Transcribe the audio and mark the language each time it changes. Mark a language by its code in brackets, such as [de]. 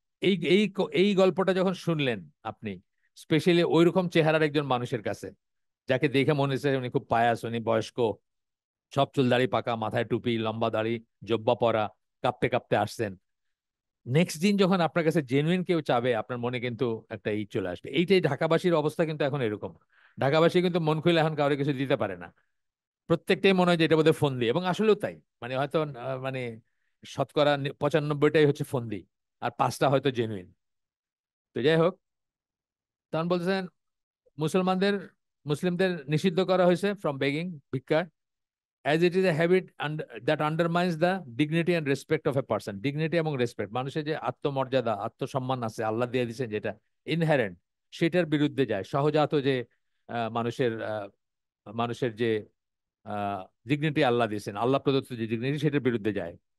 [bn] এই গল্পটা যখন শুনলেন আপনি, স্পেশালি ওইরকম চেহারার একজন মানুষের কাছে, যাকে দেখে মনে হচ্ছে উনি খুব পায়াস, উনি বয়স্ক, সব চুল দাড়ি পাকা, মাথায় টুপি, লম্বা দাড়ি, জব্বা পরা, কাঁপতে কাঁপতে আসছেন, নেক্সট দিন যখন আপনার কাছে জেনুইন কেউ চাবে, আপনার মনে কিন্তু একটা চলে আসবে। এইটাই ঢাকাবাসীর অবস্থা কিন্তু এখন এরকম। ঢাকাবাসী কিন্তু মন খুলে এখন কাউকে কিছু দিতে পারে না। প্রত্যেকটাই মনে হয় যে এটা বোধহয় ফোন দিয়ে, এবং আসলেও তাই। মানে হয়তো মানে শতকরা 95টাই হচ্ছে ফোন দিয়ে, আর 5টা হয়তো জেনুইন। তো যাই হোক, তখন বলতেছেন মুসলমানদের, মুসলিমদের নিষিদ্ধ করা হয়েছে ফ্রম বেগিং, ভিক্ষা, [en] as it is a habit and that undermines the dignity and respect of a person. [bn] Dignity এবং রেসপেক্ট, মানুষের যে আত্মমর্যাদা, আত্মসম্মান আছে আল্লাহ দিয়ে দিয়েছেন যেটা ইনহেরেন্ট, সেটার বিরুদ্ধে যায়। সহজাত যে মানুষের মানুষের যে ডিগনিটি আল্লাহ দিয়েছেন, আল্লাহ প্রদত্ত যে ডিগনিটি, সেটার বিরুদ্ধে যায়।